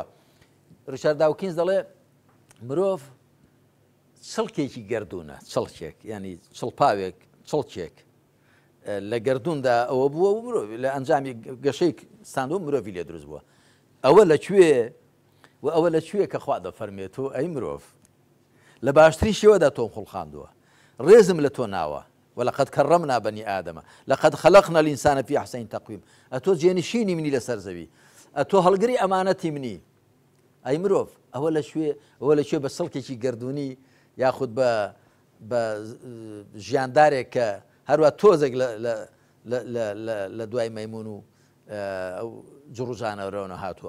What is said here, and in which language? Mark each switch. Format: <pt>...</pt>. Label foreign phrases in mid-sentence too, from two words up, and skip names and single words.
<ckb>ریشارد داوکینز دەڵێ مرۆڤ چڵکێکی گەردوونە، چڵکێک ینی چڵپاوێک چڵکێک لە گەردووندا ئەوە بووە و مرۆڤ لە ئەنجامی گەشەی ساندوو مرۆڤی لێ دروست بووە. ئەوە لەکوێ و ئەوە لەکوێ کە خوا دەفەرمێت و ئەی مرۆڤ لە باشترین شێوەدا تۆم خوڵخاندووە، ڕێزم لە تۆ ناوە.</ckb> <ar>ولقد كرمنا بني آدم لقد خلقنا الإنسان في أحسن تقويم.</ar> <ckb>ئەتۆ جێنشینی منی لەسەر زەوی، ئەتۆ هەڵگری ئەمانەتی منی. ئەی مرۆڤ ئەوە لەکوێ بە سڵکێکی گەردوونی یاخود بە ژیاندارێک کە هەروە تۆزێک لە دوای مەیمون و ئەو جڕوژانەڕەوە هاتووە.</ckb>